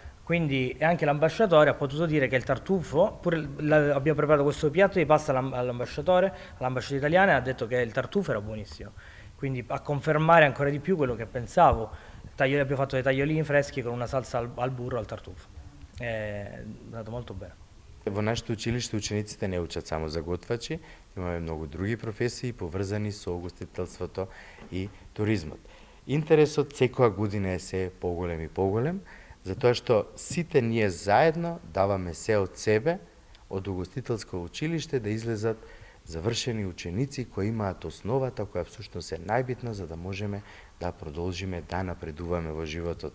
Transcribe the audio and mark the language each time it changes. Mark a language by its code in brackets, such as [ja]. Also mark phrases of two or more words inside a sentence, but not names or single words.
[it] Quindi anche l'ambasciatore ha potuto dire che il tartufo, abbiamo preparato questo piatto di pasta all'ambasciatore italiana, e ha detto che il tartufo era buonissimo. Quindi a confermare ancora di più quello che pensavo. Abbiamo fatto dei tagliolini freschi con una salsa al burro al tartufo. È andato molto bene. [mk] Во нашето училиште учениците не учат само за готвачи, имаме многу други професии поврзани со угостителството и туризмот. Интересот секоја година е се поголем и поголем, затоа што сите ние заедно даваме се од себе, од угостителско училиште да излезат завршени ученици кои имаат основата која всушност е најбитна за да можеме да продолжиме да напредуваме во животот.